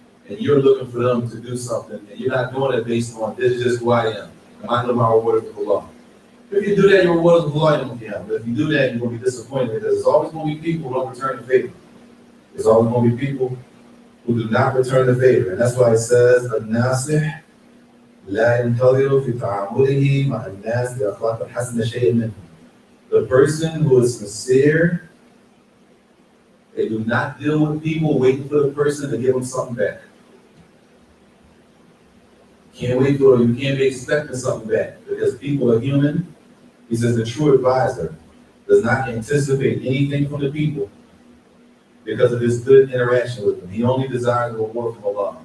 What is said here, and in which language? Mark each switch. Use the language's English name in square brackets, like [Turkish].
[English] And you're looking for them to do something, and you're not doing it based on, this is just who I am. Am I doing my reward with Allah? If you do that, your reward is with Allah. But if you do that, you're going to be disappointed because there's always going to be people who don't return the favor. There's always going to be people who do not return the favor. And that's why it says, [Arabic] الناصح لا ينتظر في تعامله مع الناس بأخلاق الحسنة شيء منهم. [English] The person who is sincere, they do not deal with people waiting for the person to give them something back. You can't be expecting something back because people are human. He says the true advisor does not anticipate anything from the people because of his good interaction with them. He only desires a reward from Allah.